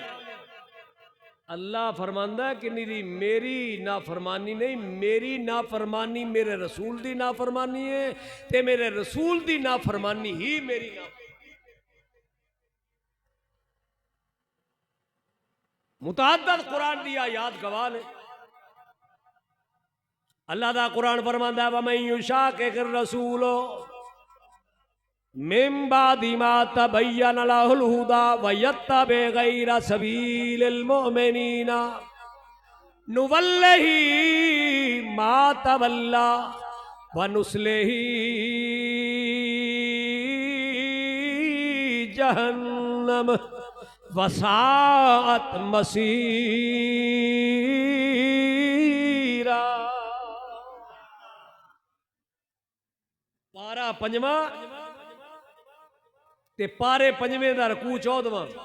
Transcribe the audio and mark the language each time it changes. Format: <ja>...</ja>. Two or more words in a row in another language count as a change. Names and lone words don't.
<pa>اللہ فرماندا ہے کہ نہیں میری نافرمانی نہیں، میری نافرمانی میرے رسول دی نافرمانی ہے، تے میرے رسول دی نافرمانی ہی میری نافرمانی. متعدد قرآن دی آیات گواہ ہے. اللہ دا قرآن فرماندا ہے</pa> <ar>ومن يشاقق الرسول من بعد ما تبين له الهدى و يتبع غير سبيل المؤمنين نوله ما تولى و نصله جهنم وساءت مصيرا.</ar> <pa>پارہ پنجواں تے پارے پنجویں دا رکوع 14واں.</pa>